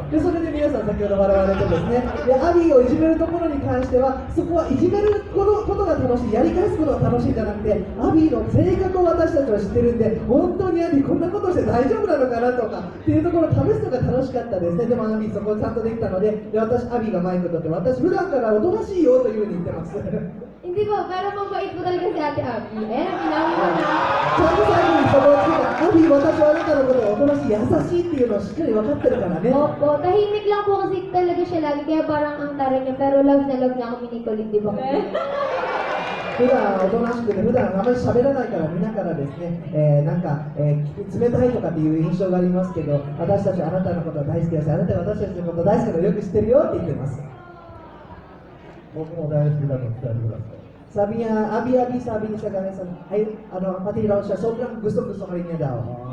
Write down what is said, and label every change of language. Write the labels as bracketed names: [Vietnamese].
[Japanese] で、それで皆さん先ほど笑われてですね、でアビーをいじめるところに関しては、そこはいじめることが楽しい、やり返すことが楽しいんじゃなくて、アビーの性格を私たちは知ってるんで、本当にアビーこんなことして大丈夫なのかなとかっていうところを試すのが楽しかったですね。でもアビーそこをちゃんとできたので、私アビーがマイク取って、私普段からおとなしいよというふうに言ってます。 [Filipino] Hindi po, pero mabait po talaga si Ate Abby. Pinawi mo na. [Japanese] ちゃんと最後にそこをつけた、アビー私はあなたのことをおとなしい、優しいっていうのをしっかり分かってるからね。 [Filipino] Opo, tahimik lang po kasi talaga siya lagi, kaya parang ang taray niya, pero love na love niya ako minikulit, di ba? [Japanese] 普段おとなしくて、普段あまり喋らないからみんなからですね、冷たいとかっていう印象がありますけど、私たちはあなたのことが大好きだし、あなたが私たちのこと大好きなのよく知ってるよって言ってます。僕も大好きだと伝えてください。 [Filipino] Sabi niya, Abi, sabi niya sa ganun, pati raw siya, sobrang gusto ka rin niya daw.